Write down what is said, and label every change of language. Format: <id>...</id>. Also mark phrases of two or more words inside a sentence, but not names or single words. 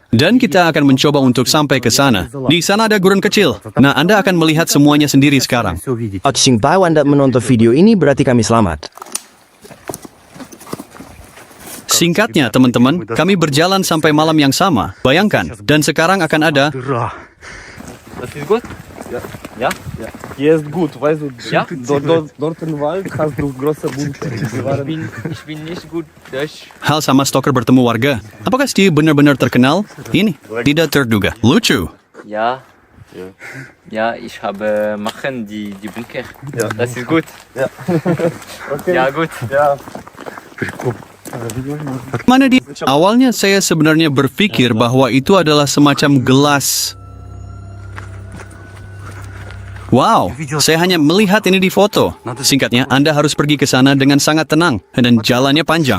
<id>Dan kita akan mencoba untuk sampai ke sana. Di sana ada gurun kecil. Nah, Anda akan melihat semuanya sendiri sekarang. Oxing tahu Anda menonton video ini berarti kami selamat. Singkatnya, teman-teman, kami berjalan sampai malam yang sama. Bayangkan. Dan sekarang akan ada...</id> <de>Jest gut, weißt du, dort im Wald hast du große Bunker. Ich bin nicht gut Deutsch.</de> <id>Hal sama Stoker bertemu warga. Apakah Steve benar-benar terkenal? Ini tidak terduga. Lucu.</id> <de>Ja. Ja, ich habe machen die Bunker. Ja. Das ist gut. Ja. Okay. Ja, gut. Ja.</de> <id>Mana dia? Awalnya saya sebenarnya berpikir bahwa itu adalah semacam gelas. Wow, saya hanya melihat ini di foto. Singkatnya, Anda harus pergi ke sana dengan sangat tenang dan jalannya panjang.</id>